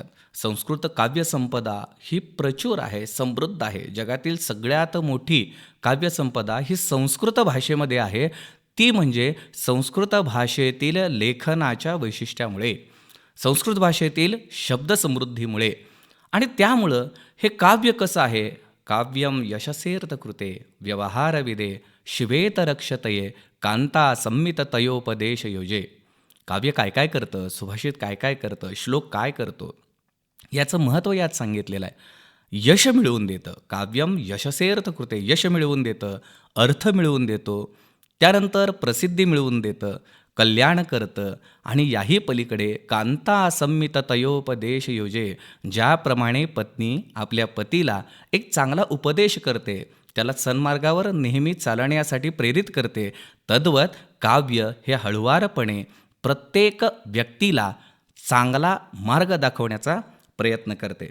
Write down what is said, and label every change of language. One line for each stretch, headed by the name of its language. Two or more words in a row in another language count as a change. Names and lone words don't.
Marathi: संस्कृत काव्यसंपदा ही प्रचूर आहे, समृद्ध आहे. जगातील सगळ्यात मोठी काव्यसंपदा ही संस्कृत भाषेमध्ये आहे. ती म्हणजे संस्कृत भाषेतील लेखनाच्या वैशिष्ट्यामुळे, संस्कृत भाषेतील शब्दसमृद्धीमुळे. आणि त्यामुळं हे काव्य कसं आहे?
Sanskrit: काव्यम यशसेर्थकृते व्यवहारविदे शिवेत रक्षतये कांता संमिततयोपदेश योजे.
Marathi: काव्य काय काय करतं, सुभाषित काय काय करतं, श्लोक काय करतो, याचं महत्त्व यात सांगितलेलं आहे. यश मिळवून देतं,
Sanskrit: काव्यम यशसेर्थ कृते,
Marathi: यश मिळवून देतं, अर्थ मिळवून देतो, त्यानंतर प्रसिद्धी मिळवून देतं, कल्याण करतं. आणि याही पलीकडे
Sanskrit: कांता संमित तयोपदेश योजे,
Marathi: ज्याप्रमाणे पत्नी आपल्या पतीला एक चांगला उपदेश करते, त्याला सन्मार्गावर नेहमी चालण्यासाठी प्रेरित करते, तद्वत काव्य हे हळुवारपणे प्रत्येक व्यक्तीला चांगला मार्ग दाखवण्याचा प्रयत्न करते.